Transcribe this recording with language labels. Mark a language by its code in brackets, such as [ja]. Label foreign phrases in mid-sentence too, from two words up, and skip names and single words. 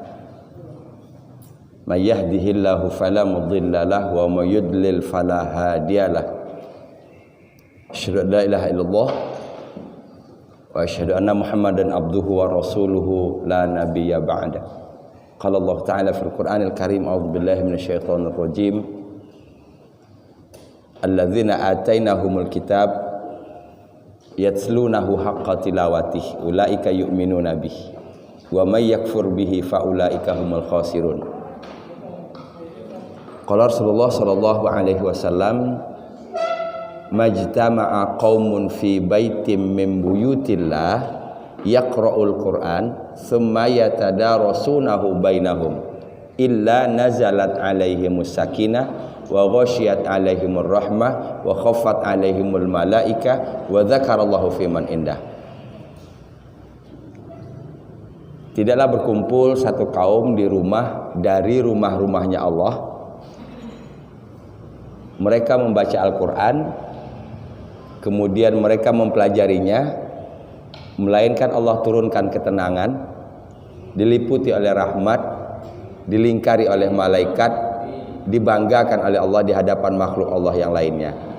[ar] من يهده الله فلا مضل له ومن يضلل فلا هادي له. أشهد أن لا إله إلا الله وأشهد أن محمدا عبده ورسوله لا نبي بعد. قال الله تعالى في القرآن الكريم، أعوذ بالله من الشيطان الرجيم. الذين آتيناهم الكتاب يتلونه حق تلاوته أولئك يؤمنون به ومن يكفر به فأولئك هم الخاسرون. قال رسول الله صلى الله عليه وسلم، ما اجتمع قوم في بيت من بيوت الله يقرؤون القرآن ثم يتدارسونه بينهم إلا نزلت عليهم السكينة وغشيت عليهم الرحمة وحفت عليهم الملائكة وذكر الله فيمن عنده. [id] Tidaklah berkumpul satu kaum di rumah dari rumah-rumahnya Allah, mereka membaca Al-Quran, kemudian mereka mempelajarinya, melainkan Allah turunkan ketenangan, diliputi oleh rahmat, dilingkari oleh malaikat, dibanggakan oleh Allah di hadapan makhluk Allah yang lainnya.